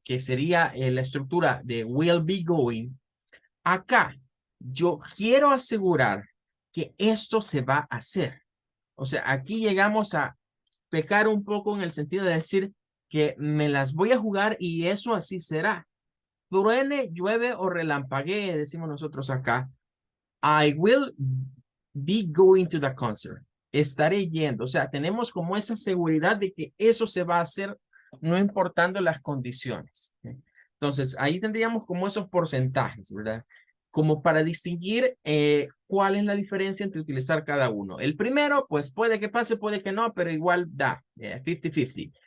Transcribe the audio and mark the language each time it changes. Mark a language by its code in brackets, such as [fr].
[es] Que sería la estructura de will be going, acá yo quiero asegurar que esto se va a hacer. O sea, aquí llegamos a pecar un poco en el sentido de decir que me las voy a jugar y eso así será. Truene, llueve o relampaguee, decimos nosotros acá. [en] I will be going to the concert. [es] Estaré yendo. O sea, tenemos como esa seguridad de que eso se va a hacer no importando las condiciones. Entonces, ahí tendríamos como esos porcentajes, ¿verdad? Como para distinguir cuál es la diferencia entre utilizar cada uno. El primero, pues puede que pase, puede que no, pero igual da, 50-50.